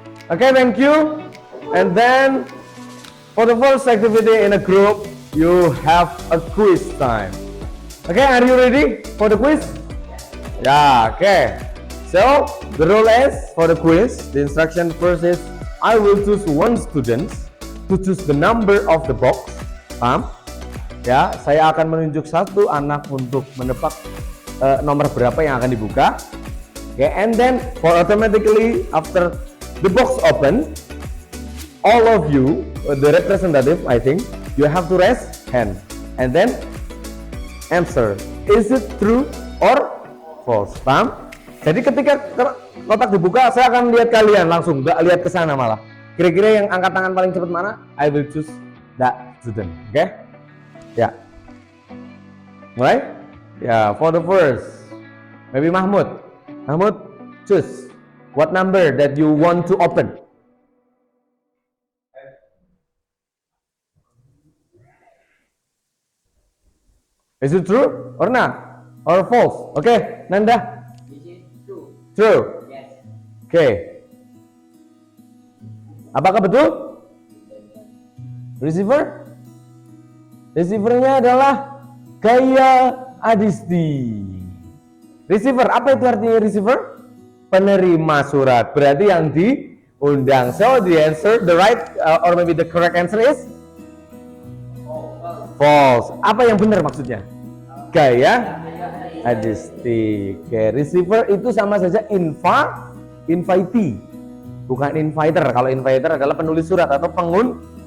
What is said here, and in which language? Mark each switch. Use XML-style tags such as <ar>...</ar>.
<en>Okay, thank you. And then for the first activity in a group, you have a quiz time. Okay, are you ready for the quiz? Yeah, okay. So the rule is for the quiz, the instruction first is I will choose one student to choose the number of the box.</en> <id>Paham? Ya, saya akan menunjuk satu anak untuk menebak nomor berapa yang akan dibuka.</id> <en>Okay, and then for automatically after the box open, all of you, the representative, I think, you have to raise hand and then answer.</en> <id>Is it true or false? Paham? Jadi ketika kotak dibuka, saya akan lihat kalian langsung, nggak lihat ke sana malah. Kira-kira yang angkat tangan paling cepat mana?</id> <en>I will choose that student.</en> <id>Oke? Okay? Ya. Mulai?</id> <en>Ya, for the first, maybe Mahmud. Mahmud, choose what number that you want to open. Is it true or not? Or false? Okay, Nanda? Is it true? True. Yes. Okay.</en> <id>Apakah betul? Receiver? Receivernya adalah Gaya Adisti. Receiver, apa itu artinya receiver? Penerima surat.</id> <en>Berarti yang diundang. So the answer, the right or maybe the correct answer is false.</en> <id>Apa yang benar maksudnya? Gaya Adisti. Oke, receiver itu sama saja invitee, bukan inviter. Kalau inviter adalah penulis surat atau pengundang.</id>